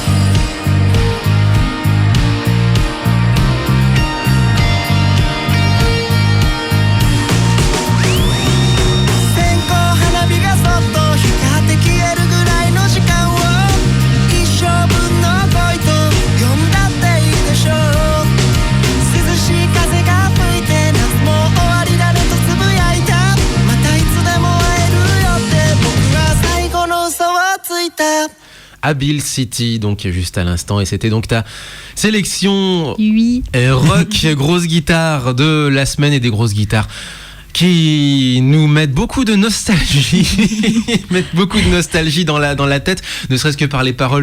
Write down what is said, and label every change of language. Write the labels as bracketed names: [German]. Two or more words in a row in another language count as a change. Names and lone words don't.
[Japanese] 線香花火がそっと光って消えるぐらいの時間を一生分の恋と呼んだっていいでしょう涼しい風が吹いて夏も終わりだねとつぶやいたまたいつでも会えるよって僕は最後の嘘をついた [French] Abil City, donc juste à l'instant, et c'était donc ta sélection Oui. rock, grosse guitare de la semaine et des grosses guitares qui nous mettent beaucoup de nostalgie, mettent beaucoup de nostalgie dans la tête, ne serait-ce que par les paroles.